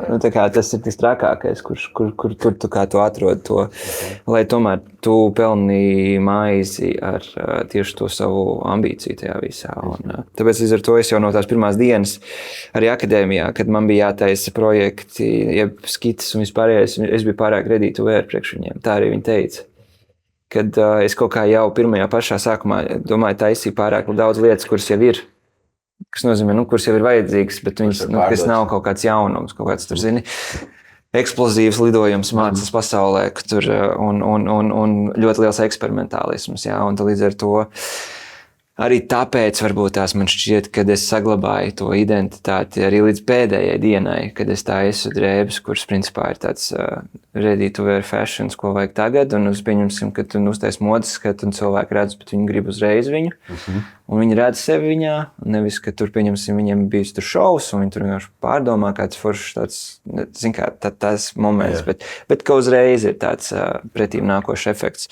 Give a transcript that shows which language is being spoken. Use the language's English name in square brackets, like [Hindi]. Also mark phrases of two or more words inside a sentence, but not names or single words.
[Latvian] Tā kā tas ir tas trakākais, kur tu kā tu atrod to, lai tomēr tu pelni maizi ar tieši to savu ambīciju tajā visā. Tāpēc līdz ar to es jau no tās pirmās dienas arī akadēmijā, kad man bija jātaisa projekti, jeb skitas un vispārējais, es biju pārāk [English] ready to wear [Latvian] priekš viņiem. Tā arī viņi teica. Kad es kaut kā jau pirmajā pašā sākumā domāju, taisīju pārāk daudz lietas, kuras jau ir, kas nozīmē, kuras jau ir vajadzīgas, bet viņas, kas nav kaut kāds jaunums, kaut kāds tur, eksplozīvs lidojums mākslas pasaulē, tur, un ļoti liels eksperimentālisms, jā, un līdz ar to arī tāpēc varbūt tās man šķiet, kad es saglabāju to identitāti arī līdz pēdējai dienai, kad es taisu drēbes, kuras principā ir tāds [English] ready to wear fashions, [Latvian] ko vajag tagad, un uz pieņemsim, ka tu uztais modes skatu un cilvēki redz, bet viņi grib uzreiz viņu, un viņi redz sevi viņā, nevis, ka tur pieņemsim, viņiem bijis tur šovs, un viņi tur vienkārši pārdomā kāds foršs tāds, zin kā, tas moments, bet ka uzreiz ir tāds pretīm nākošs efekts.